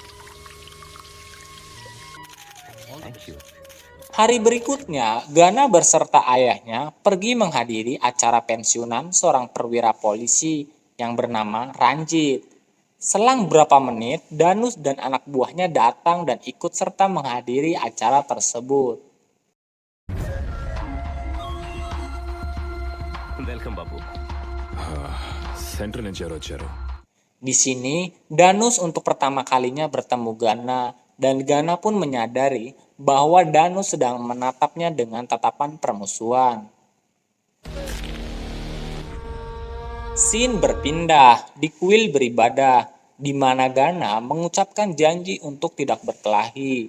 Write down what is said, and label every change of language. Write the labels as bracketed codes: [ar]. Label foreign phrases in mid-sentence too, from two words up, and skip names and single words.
[id] Hari berikutnya, Gana beserta ayahnya pergi menghadiri acara pensiunan seorang perwira polisi yang bernama Ranjit. Selang beberapa menit, Danus dan anak buahnya datang dan ikut serta menghadiri acara tersebut. [te] వెల్కమ్ బాబు. సెంటర్ నుంచి ఎవరు వచ్చారు? [id] Di sini, Danus untuk pertama kalinya bertemu Gana, dan Gana pun menyadari bahwa Danus sedang menatapnya dengan tatapan permusuhan. Scene berpindah di kuil beribadah, di mana Gana mengucapkan janji untuk tidak berkelahi.